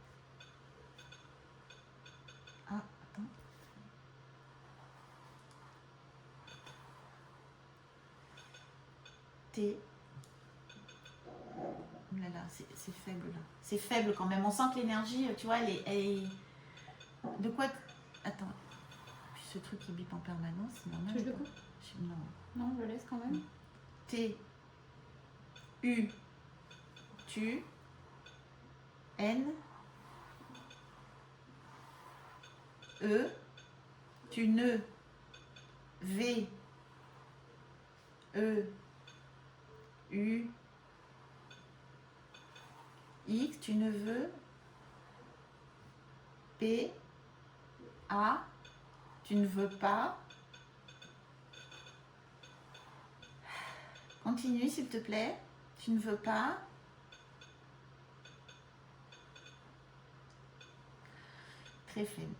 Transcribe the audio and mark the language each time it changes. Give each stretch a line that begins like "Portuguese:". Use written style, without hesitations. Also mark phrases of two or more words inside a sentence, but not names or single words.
French: Ah, attends. T. Là, là, c'est faible là. C'est faible quand même. On sent que l'énergie, tu vois, elle est... De quoi? Attends. Puis ce truc qui bip en permanence, c'est normal. Tu veux le coup? Non. Non, je le laisse quand même. T. U. Tu. N. E. Tu ne. V. E. U. X. Tu ne veux. P. A. Tu ne veux pas. Continue s'il te plaît. Tu ne veux pas. Très faible.